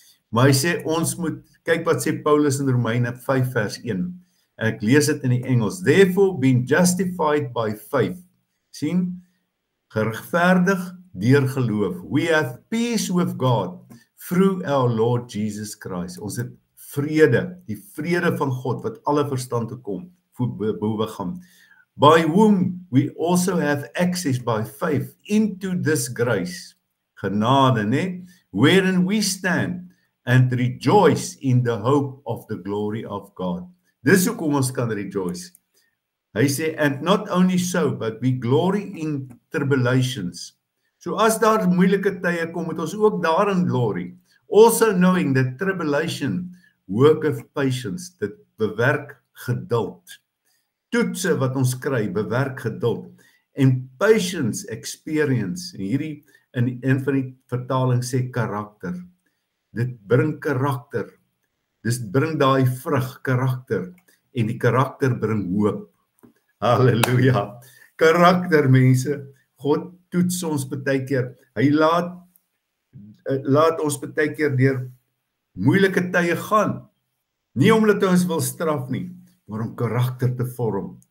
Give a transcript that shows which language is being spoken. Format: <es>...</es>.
<af>Maar hy sê, ons moet, kyk wat sê Paulus in Romeine 5 vers 1, en ek lees dit in die Engels,</af> <en>therefore being justified by faith, sien, geregverdig deur geloof, we have peace with God through our Lord Jesus Christ.</en> <af>Ons het vrede, die vrede van God wat alle verstand te kom, bowe gaan.</af> <en>By whom we also have access by faith into this grace,</en> <af>genade, ne?</af> <en>Wherein we stand and rejoice in the hope of the glory of God.</en> <af>Dis hoekom ons kan rejoice. Hy sê,</af> <en>and not only so, but we glory in tribulations.</en> <af>So as daar moeilike tye kom, moet ons ook daarin glory.</af> <en>Also knowing that tribulation worketh patience,</en> <af>dit bewerk geduld. Toetse wat ons kry, bewerk geduld. En</af> <en>patience, experience,</en> <af>en hierdie in een van die vertaling sê karakter. Dit bring karakter. Dit bring daai vrug, karakter. En die karakter bring hoop. Halleluja. Karakter, mense. God toets ons baie keer. Hy laat ons baie keer deur moeilike tye gaan. Nie omdat hy ons wil straf nie, maar om karakter te vorm.</af>